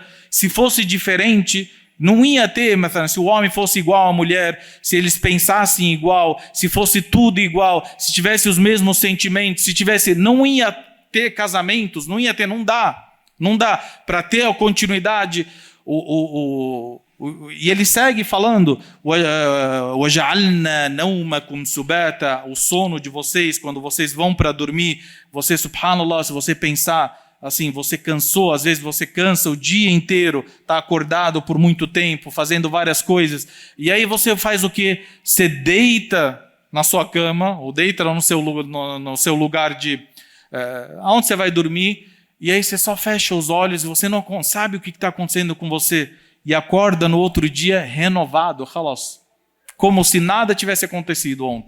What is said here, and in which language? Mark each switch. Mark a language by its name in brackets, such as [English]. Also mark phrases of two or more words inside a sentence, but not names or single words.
[Portuguese] Se fosse diferente, não ia ter, se o homem fosse igual à mulher, se eles pensassem igual, se fosse tudo igual, se tivesse os mesmos sentimentos, não ia ter casamentos, não dá para ter a continuidade. E ele segue falando, [Arabic] وَجَعَلْنَا نَوْمَكُمْ سُبَاتًا, [Portuguese] o sono de vocês, quando vocês vão para dormir, você, subhanallah, se você pensar assim, você cansou, às vezes você cansa o dia inteiro, está acordado por muito tempo, fazendo várias coisas, e aí você faz o quê? Você deita na sua cama, ou deita no seu lugar de aonde você vai dormir, e aí você só fecha os olhos e você não sabe o que está acontecendo com você, e acorda no outro dia renovado, khalas, como se nada tivesse acontecido ontem.